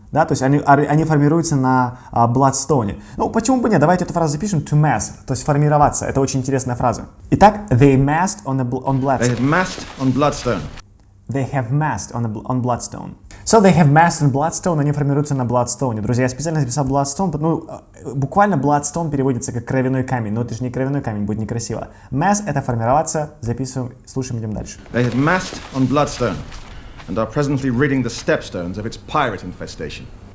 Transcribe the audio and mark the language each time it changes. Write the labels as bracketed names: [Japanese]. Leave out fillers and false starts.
[Russian] Да, то есть они формируются на Bloodstone. Ну, почему бы нет? Давайте эту фразу запишем. To mass, то есть формироваться. Это очень интересная фраза. [English] Итак, they massed on Bloodstone. They have massed on Bloodstone. They have massed on Bloodstone. So they have massed on Bloodstone, [Russian] они формируются на Bloodstone. Друзья, я специально записал Bloodstone, ну, буквально Bloodstone переводится как кровяной камень, но это же не кровяной камень, будет некрасиво. Mass — это формироваться, записываем, слушаем, идем дальше. [English] They have massed on Bloodstone, and are presently ridding the stepstones of its pirate infestation.